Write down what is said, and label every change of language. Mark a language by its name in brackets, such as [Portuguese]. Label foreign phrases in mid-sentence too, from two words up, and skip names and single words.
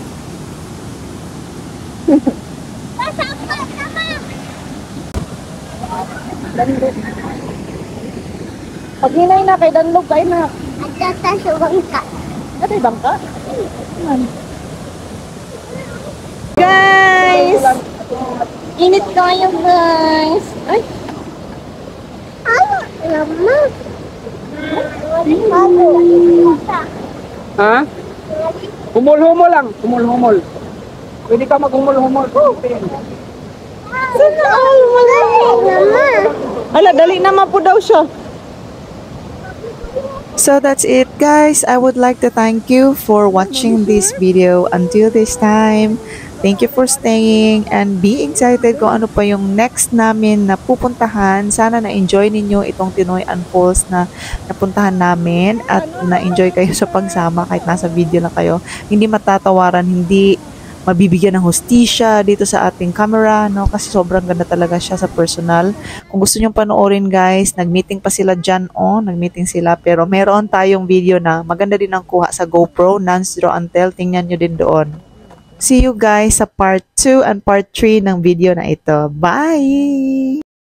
[Cebuano] Danlog. Pag hinay na kay danlog kayo na. [Filipino] At sa bangka. Ano yung bangka? Guys! Init kayo guys. Ay! Lama. Ha? [Cebuano] Humol-humol lang, humol-humol. Pwede ka maghumol-humol. [Filipino] Sana all wala. Lama. Ala, dali naman po daw siya. [English] So that's it guys. I would like to thank you for watching this video until this time. Thank you for staying and be excited [Filipino] kung ano pa yung next namin na pupuntahan. Sana na-enjoy ninyo itong Tinoy-an Falls na napuntahan namin at na-enjoy kayo sa pagsama kahit nasa video lang kayo. Hindi matatawaran, hindi mabibigyan ng hustisya dito sa ating camera, no? Kasi sobrang ganda talaga siya sa personal. Kung gusto nyong panoorin guys, nag-meeting pa sila dyan, nag-meeting sila. Pero meron tayong video na maganda din ang kuha sa GoPro, non-zero until, tingnan nyo din doon. [English] See you guys sa part 2 and part 3 [Filipino] ng video na ito. [English] Bye!